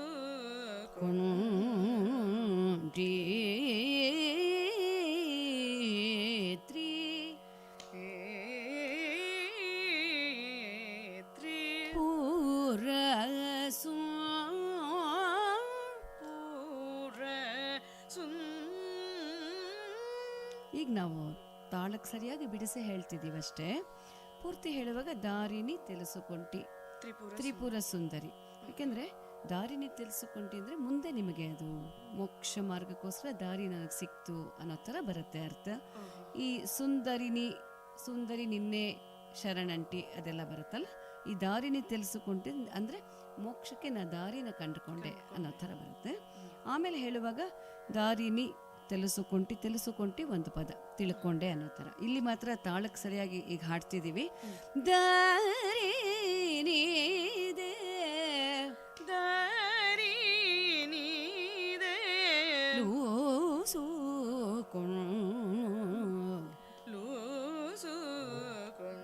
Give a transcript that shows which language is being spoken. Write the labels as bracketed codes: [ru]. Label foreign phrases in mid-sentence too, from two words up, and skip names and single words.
[kn] ಕೊಣ್ ಡಿ ತ್ರಿ ತ್ರಿ ಪೂರ ಸು ಪೂರ ಸುನ್. ಈಗ ನಾವು ತಾಳಕ್ಕೆ ಸರಿಯಾಗಿ ಬಿಡಿಸಿ ಹೇಳ್ತಿದ್ದೀವಷ್ಟೇ. ಪೂರ್ತಿ ಹೇಳುವಾಗ [te] దారిని తెలుసుకొంటి [kn] ತ್ರಿಪುರ ತ್ರಿಪುರ ಸುಂದರಿ. ಯಾಕೆಂದ್ರೆ [te] దారిని తెలుసుకొంటి [kn] ಅಂದ್ರೆ ಮುಂದೆ ನಿಮಗೆ ಅದು ಮೋಕ್ಷ ಮಾರ್ಗಕ್ಕೋಸ್ಕರ ದಾರಿ ನನಗೆ ಸಿಕ್ತು ಅನ್ನೋ ಥರ ಬರುತ್ತೆ ಅರ್ಥ. ಈ [te] సుందరి నిన్నే శరణంటి [kn] ಅದೆಲ್ಲ ಬರುತ್ತಲ್ಲ, ಈ [te] దారిని తెలుసుకొంటి [kn] ಅಂದ್ರೆ ಮೋಕ್ಷಕ್ಕೆ ನಾ ದಾರಿನ ಕಂಡುಕೊಂಡೆ ಅನ್ನೋ ಥರ ಬರುತ್ತೆ. ಆಮೇಲೆ ಹೇಳುವಾಗ [te] దారిని తెలుసుకొంటి [kn] ಒಂದು ಪದ ತಿಳ್ಕೊಂಡೆ ಅನ್ನೋ ಥರ. ಇಲ್ಲಿ ಮಾತ್ರ ತಾಳಕ್ಕೆ ಸರಿಯಾಗಿ ಈಗ ಹಾಡ್ತಿದ್ದೀವಿ. ದಾರಿನಿ ದೆ. ದಾರಿ ನೀ ದೆ. ಲೂ ಸೂ ಕೊಣ್ ಲೂ ಸು ಕೊಣ್